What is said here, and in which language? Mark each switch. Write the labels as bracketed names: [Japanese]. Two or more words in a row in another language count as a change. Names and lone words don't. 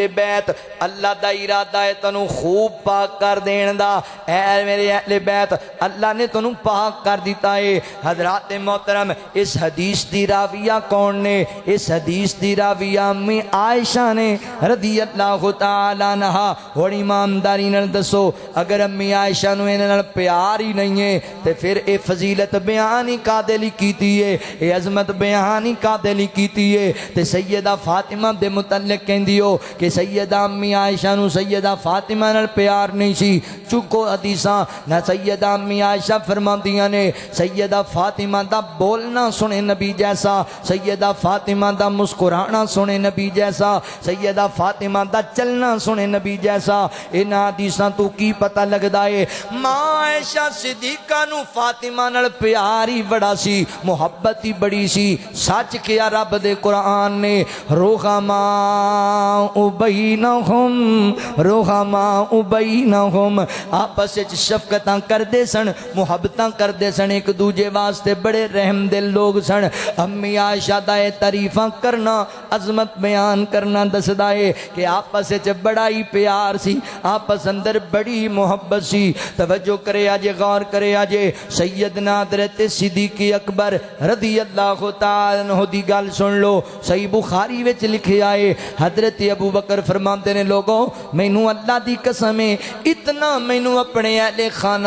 [Punjabi] بیت اللہ دا ارادہ ہے تنو خوب پاک کر دین دا اے میرے اہل بیت اللہ نے تنو پاک کر دیتا ہے حضرات محترم اس حدیث دی راویہ کون نے اس حدیث دی راویہ امی عائشہ نے [Arabic] رضی اللہ تعالی عنہ [Punjabi] اور ایمانداری نال دسو اگر امی عائشہ نو انہاں نال پیار ہی نہیں ہے تے پھر اے فضیلت بیان ہی کادے لئی کیتی ہے اے عظمت بیان ہی کادے لئی کیتی ہے تے سیدہ فاطمہ دے متعلق کہندی ہو کہ سیدہ امی عائشہ نو سیدہ فاطمہ نال پیار نہیں سی چکو حدیثاں نہ سیدہ امی عائشہ فرماندیاں نے سیدہ فاطمہ دا بولنا سنے نبی جیسا سیدہ فاطمہ دا مسکرانا سنے نبی جیسا سیدہ فاطمہ دا چلنا سنے نبی جیسا ان حدیثاں تو کی پتہ لگدا ہے ماں عائشہ صدیقہ نو فاطمہ نال پیار ہی بڑا سی محبت ہی بڑی سی سچ کیا رب دے قرآن نے [Arabic] رحماء بینہم [Punjabi] آپس وچ شفقتاں کردے سن محبتاں کردے سن ایک دوجے واسطے بڑے رحم دل لوگ سن امی عائشہ دا تعریفاں کرنا عظمت بیان کرنا دسدا ہے کہ آپس وچ بڑا ہی پیار سی آپس اندر بڑی محبت سی توجہ کرے آجے غور کرے آجے سیدنا حضرت صدیق اکبر [Arabic] رضی اللہ تعالی عنہ [Punjabi] دی گل سن لو صحیح بخاری وچ لکھے آئے حضرت ابو بکر فرماتے نے لوگوں مینوں اللہ دی قسم ہے اتنا مینوں اپنے اہل خانہ